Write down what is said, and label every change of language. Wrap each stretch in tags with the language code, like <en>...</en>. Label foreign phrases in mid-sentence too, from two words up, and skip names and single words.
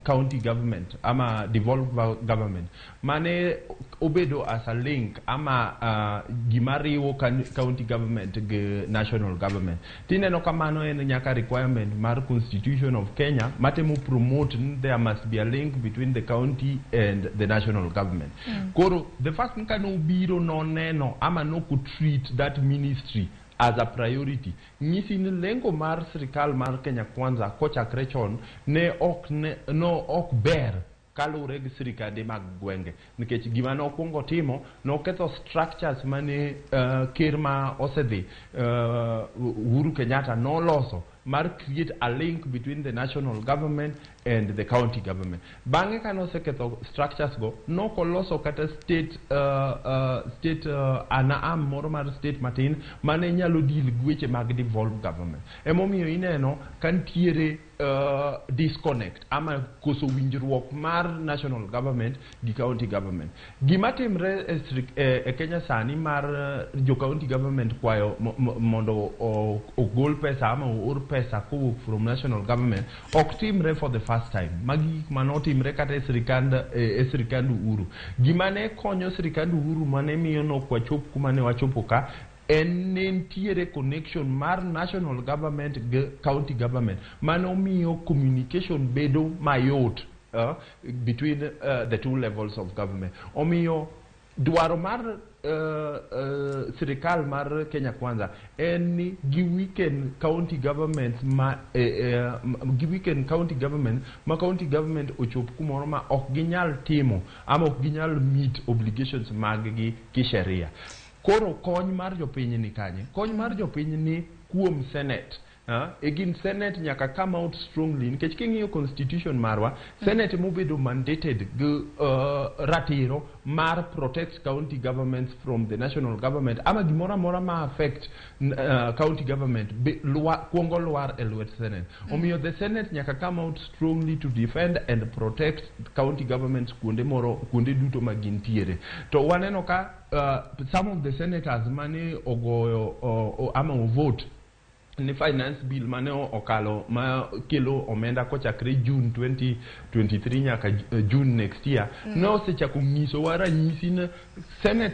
<en>county government ama devolved government</en> <luo>mane obedo</luo> <en>as a link</en> <luo>ama gimariwo</luo> <en>county government gi national government</en> <luo>tineno kamano en nyaka</luo> <en>requirement mar constitution of Kenya matemo promote there must be a link between the county and the national government. Koro the first</en> <luo>kano biro no neno ama no</luo> <en>could treat that ministry as a priority.</en> <luo>Nyisi ni lengo mar Sirkal mar Kenya Kwanza kochakre chon ne ok ber kalure gi sirkande mag gwenge nikech gima ne okwongo timo noketho structures mane ker ma osedhi Uhuru Kenyatta noloso mar</luo> <en>create a link between the national government and the county government.</en> <luo>Bange kano seketho structures go nokoloso kata</luo> <en>state arm</en> <luo>moro mar state matin mane nyalo deal gweche mag</luo> <en>devolved government.</en> <luo>Emomiyo ineno kantiere disconnect ama koso winjruok mar</luo> <en>national government</en> <luo>gi</luo> <en>county government.</en> <luo>Gima timre e Kenya sani mar jo</luo> <en>county government</en> <luo>kwayo mondo ogol pesa ama or pesa from</luo> <en>national government</en> <luo>ok timre</luo> <en>for the first time.</en> <luo>Magi mano timre kata e Sirkand Uhuru. Gima ne konyo Sirkand Uhuru mane miyo no kwachop kuma ne wachopo ka en nentiere connection mar</luo> <en>national government</en> <luo>gi</luo> <en>county government</en> <luo>mano miyo communication bedo mayot</luo> <en>between the two levels of government.</en> <luo>Omiyo dwaro mar Sirkal mar Kenya Kwanza en ni giweekend</luo> <en>county government</en> <luo>ma</luo> <en>county government</en> <luo>ochop kumoro ma ok ginyal timo ama ok ginyal</luo> <en>meet obligations</en> <luo>mag gi kisheria. Koro kony mar jopiny ni kanye? Kony mar jopiny ni kuom Senate. Egin Senate nyaka</luo> <en>come out strongly</en> <luo>nikech king'iyo constitution marwa Senate mobedo mandated gi ratiro mar</luo> <en>protect county governments from the national government</en> <luo>ama gimora mora ma</luo> <en>affect county government</en> <luo>kuongo lwar e lwet Senate.</luo> <en>Omiyo the Senate nyaka come out strongly to defend and protect county governments</en> <luo>kuonde duto magintiere. To waneno ka</luo> <en>some of the senators</en> <luo>mane ogoyo ama vote ni</luo> <en>finance bill</en> <luo>mane okalo ma kelo omenda kochakre June 2023 nyaka</luo> <en>June next year</en> <luo>no sechako nyiso wa ranyisi na Senate</luo>